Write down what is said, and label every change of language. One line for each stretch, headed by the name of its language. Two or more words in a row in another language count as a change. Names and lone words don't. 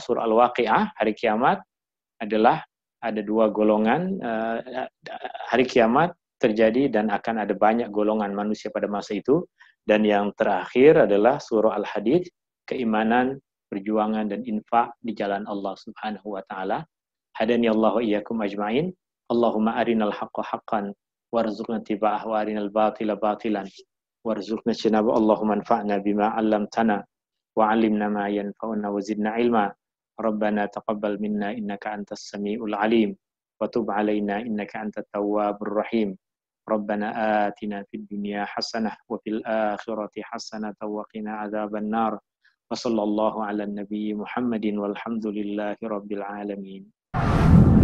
Indonesian: Surah Al-Waqi'ah, hari kiamat adalah ada 2 golongan. Hari kiamat terjadi dan akan ada banyak golongan manusia pada masa itu. Dan yang terakhir adalah surah Al-Hadid, keimanan, perjuangan dan infak di jalan Allah
Arabic: سبحانه وتعالى. هدانا الله وإياكم أجمعين اللهم أرنا الحق حقا وارزقنا اتباعه وأرنا الباطل باطلا وارزقنا اجتنابه. اللهم انفعنا بما علمتنا وعلمنا ما ينفعنا وزدنا علما. ربنا تقبل منا إنك أنت السميع العليم وتب علينا إنك أنت التواب الرحيم. ربنا آتنا في الدنيا حسنة وفي الآخرة حسنة وقنا عذاب النار. وصلى الله على نبي محمد والحمد لله رب العالمين.